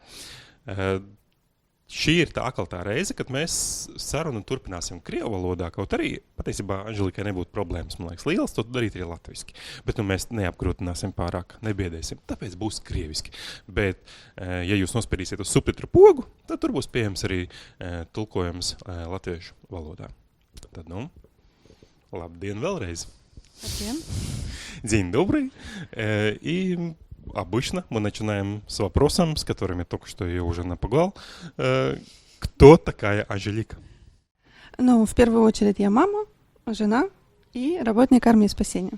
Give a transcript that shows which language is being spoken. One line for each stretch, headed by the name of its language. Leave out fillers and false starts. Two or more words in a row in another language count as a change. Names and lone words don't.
Latvian: Šī ir tā atkal tā reize, kad mēs sarunu turpināsim krievu valodā, kaut arī patiesībā Anželikai nebūtu problēmas, man liekas, lielas, to darīt arī latviski. Bet mēs neapgrūtināsim pārāk, nebiedēsim, tāpēc būs krieviski. Bet, ja jūs nospēdīsiet uz subtitru pogu, tad tur būs pieejams arī tulkojums latviešu valodā. Tad, labdien vēlreiz! Labdien!
Russian: День добрый! И обычно мы начинаем с вопросом, с которым я только что ее уже напугал. Кто такая Анжелика? В первую очередь я мама, жена и работник армии спасения.